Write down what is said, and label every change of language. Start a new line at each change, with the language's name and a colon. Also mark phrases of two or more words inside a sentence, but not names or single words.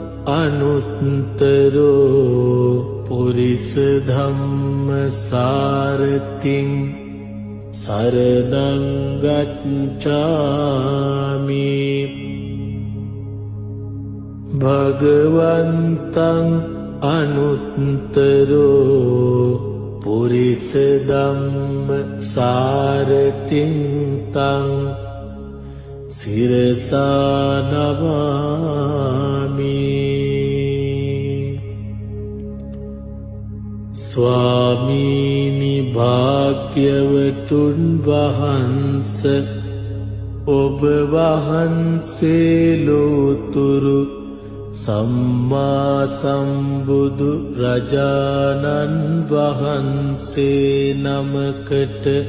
Pali: අනුත්තරෝ පුරිස ධම්මසාරථින් සරණං ගච්ඡාමි භගවන්තං අනුත්තරෝ පුරිස ධම්මසාරථින් තං සිරසා
Sinhala: නමාමි ස්වාමීනි භාග්‍යවතුන් වහන්ස ඔබ වහන්සේ ලෝතුරු සම්මා සම්බුදු රජාණන් වහන්සේ නමකට